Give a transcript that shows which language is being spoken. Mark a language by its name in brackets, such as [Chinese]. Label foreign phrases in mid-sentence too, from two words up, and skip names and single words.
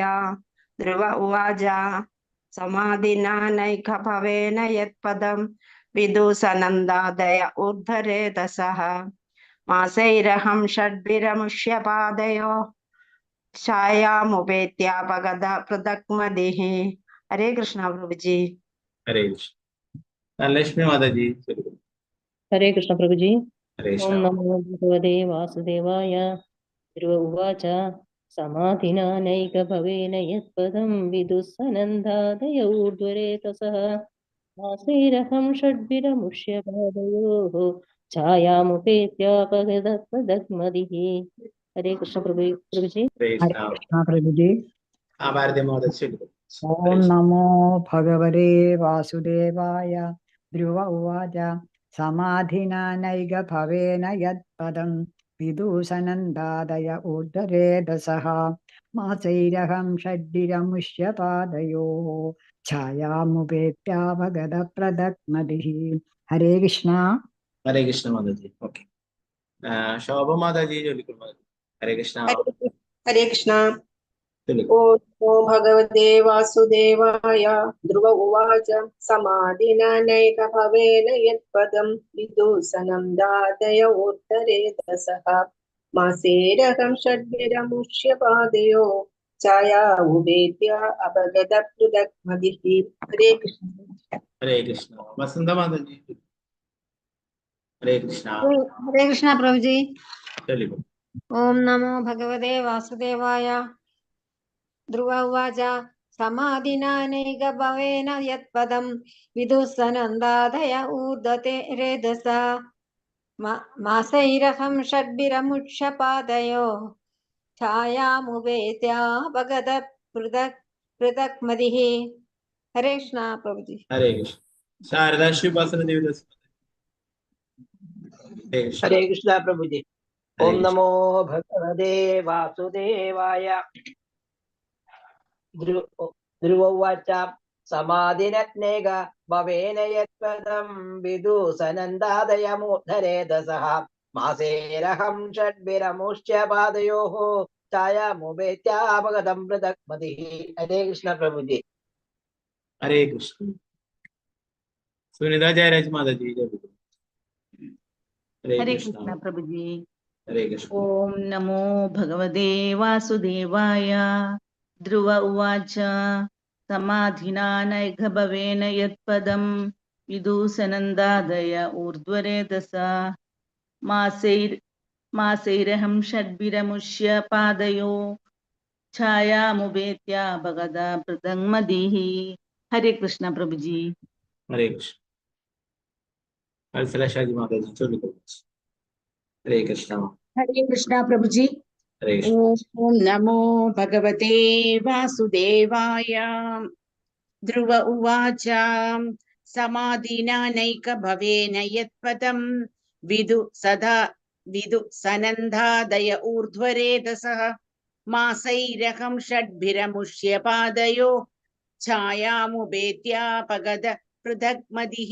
[Sanskrit] ധ്രുവ ഉവാച സമാധിനാനൈകഭവേന യത്പദം വിദുസനന്ദാദയ ഊർധ്വരേതസഃ മാസൈരഹം ഷഡ്ഭിരമുഷ്യപാദയോ ഛായാമുപേത്യാപഗത പൃഥക്മതിഃ. ഹരേ കൃഷ്ണ പ്രഭുജി. ഹരേ കൃഷ്ണ. [Malayalam] ധനലക്ഷ്മി മാതാജി ചൊല്ലിക്കൊള്ളു. [Sanskrit] ഹരേ കൃഷ്ണ പ്രഭുജി. ഹരേ ഓം കൃഷ്ണ. നമോ ഭഗവതേ വാസുദേവായ. ധ്രുവ ഉവാച समाधिनानैकभवेन यत्पदं विदुःसनन्दादय ऊर्ध्वरेतसः मासैरहं षड्भिरमुष्य पादयोः छायामुपेत्यापगदत्पदग्मदिः। हरे कृष्ण प्रभु जी। हरे हरे कृष्ण। कृष्ण प्रभु जी। [Hindi] भारती महोदय चलिए। [Sanskrit] ओम नमो भगवते वासुदेवाय। ध्रुव उवाच समाधिना नैग भवेन यत्पदं विदूषनन्दादय ऊर्ध्वरेधसः मासैरहं षड्भिरमुष्य पादयोः छायामुपेत्यावगतप्रदग्मदिः। हरे कृष्ण। हरे कृष्ण [Hindi] माता जी। ओके, शोभा माता जी जो लिखो। [Sanskrit] हरे कृष्ण। हरे कृष्ण। [Hindi] चलिए। [Sanskrit] ॐ नमो भगवते वासुदेवाय। ध्रुव उवाच समाधिना नैक भवेन यत्पदं विदूषणं दादय उत्तरेतसः मासेरहं षड्भिरमुष्य पादयो छाया उपेत्य अपगतपृथग्मदिः। हरे कृष्ण। हरे कृष्ण। वसंत माता जी। हरे कृष्ण। हरे कृष्ण प्रभु जी। [Hindi] चलिए। [Sanskrit] ओम नमो भगवते वासुदेवाय। ध्रुव उवाच समाधिना नैक भवेन यत्पदं विदुःसनन्दादय ऊर्ध्वते रेधसा मासैरहं षड्भिरमुष्य पादयो छायामुपेत्यापगत पृथक् पृथक् मदिः। हरे कृष्ण प्रभु जी। हरे कृष्ण। शारदा शिवपासन देवी दास। हरे कृष्ण। हरे कृष्ण प्रभु जी। हरे ओम कृष्ण। नमो भगवते वासुदेवाय। ध्रुव उवाच समाधिनत्नेक भवेन यत्पदं विदूषनन्दादय मूर्धरेधसः मासेरहं षड्भिरमुष्य पादयोः छायामुपेत्यापगतं पृथग्मदिः। हरे कृष्ण प्रभु जी। हरे कृष्ण। [Hindi] सुनीता जयराज माता जी जो लिखो। [Sanskrit] हरे हरे कृष्ण। कृष्ण प्रभु जी। हरे कृष्ण। ओम नमो भगवते वासुदेवाय। ध्रुव उवाच समाधिना नैघ भवेन यत्पदं विदूषनन्दादय ऊर्ध्वरेधसा मासैरहं षड्भिरमुष्य पादयो छायामुपेत्या भगदा पृथङ्मदिः। हरे कृष्ण प्रभु जी। हरे कृष्ण। [Hindi] अलसला जी माता जी जो लिखो। [Sanskrit] हरे कृष्ण। हरे कृष्ण प्रभु जी। हरे कृष्ण। ओम नमो भगवते वासुदेवाय। ध्रुव उवाच समाधिना नैक भवेन यत्पदं विदु सनन्दादय ऊर्ध्वरेधसः मासैरहं षड्भिरमुष्य पादयो छायामुपेत्यापगत पृथग्मदिः।